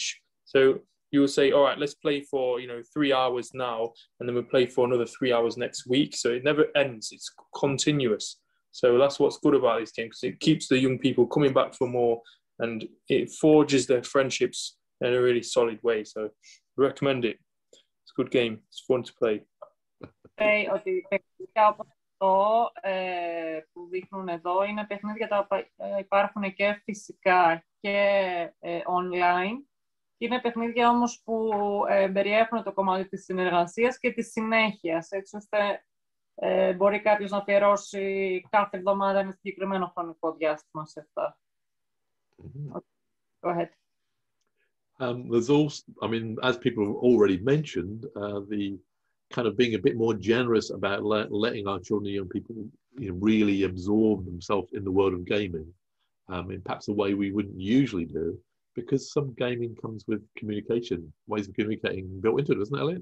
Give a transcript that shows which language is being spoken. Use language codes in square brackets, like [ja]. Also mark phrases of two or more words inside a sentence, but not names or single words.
[en] So you will say, all right, let's play for, 3 hours now, and then we'll play for another 3 hours next week. So it never ends. It's continuous. So that's what's good about this game, because it keeps the young people coming back for more and it forges their friendships in a really solid way. So I recommend it. It's a good game. It's fun to play. [el] Ότι παιχνίδια όπως αυτό που δείχνουν εδώ είναι παιχνίδια τα οποία υπάρχουν και φυσικά και online. Είναι παιχνίδια όμως που περιέχουν το κομμάτι της συνεργασίας και της συνέχειας, έτσι ώστε μπορεί κάποιος να αφιερώσει κάθε εβδομάδα ένα συγκεκριμένο χρονικό διάστημα σε αυτά. [en] Go ahead. There's also, as people have already mentioned, the kind of being a bit more generous about letting our children and young people really absorb themselves in the world of gaming, in perhaps a way we wouldn't usually do, because some gaming comes with communication, ways of communicating built into it, doesn't it, Elliot?